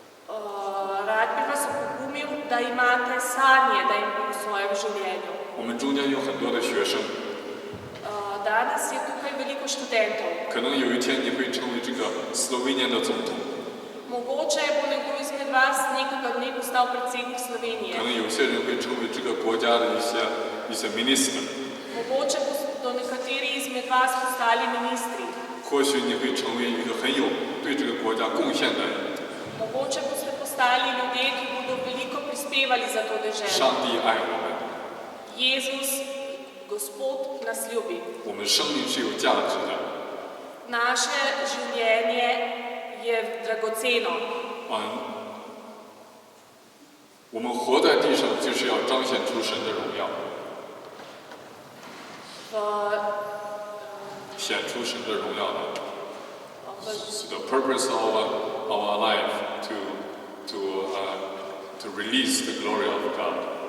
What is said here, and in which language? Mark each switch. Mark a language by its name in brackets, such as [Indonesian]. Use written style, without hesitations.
[Slovenian] Rad bi vas opogumil, da imate sanje, da v svojem življenju. [Chinese] 我们中间有很多的学生， [Slovenian] Danes je tukaj veliko študentov. [Chinese] 可能有一天你会成为这个斯洛文尼亚的总统， [Slovenian] Mogoče bo nekdo izmed vas nekega dne postal predsednik [Chinese] 可 [Slovenian] Slovenije. [Chinese] 能有些人会成为这个国家的一些 minister， [Slovenian] Mogoče bodo nekateri izmed vas postali ministri. [Chinese] 或许你会成为一个很有对这个国家贡献的人。 [Slovenian] Mogoče boste postali ljudje, ki bodo veliko prispevali za to deželo. [Chinese] 上帝爱我们， [Slovenian] Jezus, Gospod nas ljubi. [Chinese] 我们生命是有价值的。 [Slovenian] Naše življenje je dragoceno. [Chinese] 我们活在地上就是要彰显出神的荣耀， 显出神的荣耀的。 [English] The purpose of our life to release the glory of God.